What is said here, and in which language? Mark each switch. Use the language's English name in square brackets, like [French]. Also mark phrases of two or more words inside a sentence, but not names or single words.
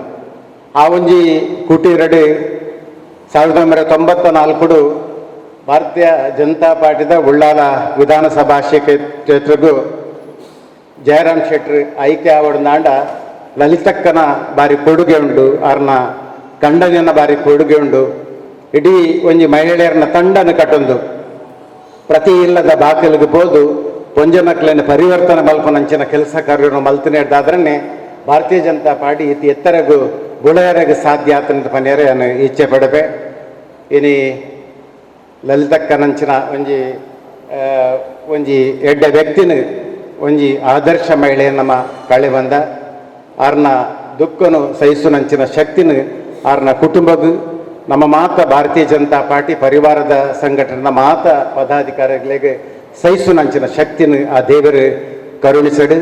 [Tulu] ಆ ಒಂಜಿ ಕುಟೀರಡು 1994 ಭಾರತೀಯ ಜನತಾ ಪಾರ್ಟಿದ ಉಳ್ಳಾಲ ವಿಧಾನಸಭಾ ಕ್ಷೇತ್ರಗೂ ಜಯರಾಮ್ ಶೆಟ್ಟಿ ಆಯ್ಕೆ ಆವಡ್ದಾಂಡ ಲಲಿತಕ್ಕನ ಬಾರಿ ಕೊಡುಗೆ ಉಂಡು, ಅವ್ರನ್ನ ಕಂಡನ ಬಾರಿ ಕೊಡುಗೆ ಉಂಡು. ಇಡೀ ಒಂಜಿ ಮಹಿಳೆಯರನ್ನ ತಂಡನ ಕಟ್ಟೊಂದು ಪ್ರತಿ ಇಲ್ಲದ ಬಾಕಲಿಗೆ ಹೋದು ಪೊಂಜಮಕ್ಳನ್ನು ಪರಿವರ್ತನೆ ಮಲ್ಪನಂಚಿನ ಕೆಲಸ ಕಾರ್ಯವನ್ನು ಮಲ್ತನೇಡ್ದಾದ್ರನ್ನೇ ಭಾರತೀಯ ಜನತಾ ಪಾರ್ಟಿ ಇತಿ ಎತ್ತರಗೂ ಬುಳೆಯರೆಗೆ ಸಾಧ್ಯ ಆತಂತ ಪನ್ಯರೆ ನಾನು ಇಚ್ಛೆ ಪಡಬೆ. ಇನಿ ಲಲಿತಕ್ಕನಂಚಿನ ಒಂಜಿ ಎಡ್ಡ ವ್ಯಕ್ತಿನ ಒಂಜಿ ಆದರ್ಶ ಮಹಿಳೆ ನಮ್ಮ ಕಳೆ ಬಂದ ಆರ್ನ ದುಃಖನು ಸಹಿಸುನಂಚಿನ ಶಕ್ತಿನ ಆರ್ನ ಕುಟುಂಬಗೂ ನಮ್ಮ ಮಾತ ಭಾರತೀಯ ಜನತಾ ಪಾರ್ಟಿ ಪರಿವಾರದ ಸಂಘಟನೆ ಮಾತ ಪದಾಧಿಕಾರಿಗಳಿಗೆ ಸಹಿಸುನಂಚಿನ ಶಕ್ತಿನ ಆ ದೇವರು ಕರುಣಿಸಡು.